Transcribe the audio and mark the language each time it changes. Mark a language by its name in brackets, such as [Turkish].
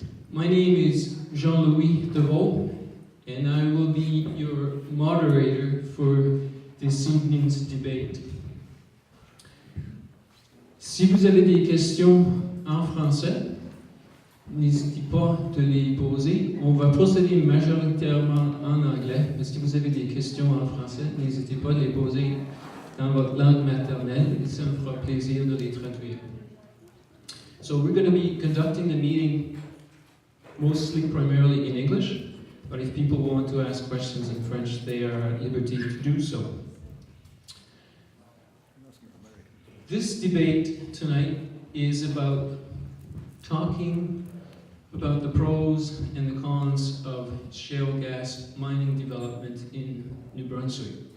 [English] My name is Jean-Louis Deveau, and I will be your moderator for this evening's debate. [French] Si vous avez des questions en français, n'hésitez pas de les poser. On va procéder majoritairement en anglais, mais si vous avez des questions en français, n'hésitez pas de les poser dans votre langue maternelle, et ça me fera plaisir de les traduire. [English] So we're going to be conducting the meeting mostly primarily in English, but if people want to ask questions in French, they are at liberty to do so. This debate tonight is about talking about the pros and the cons of shale gas mining development in New Brunswick.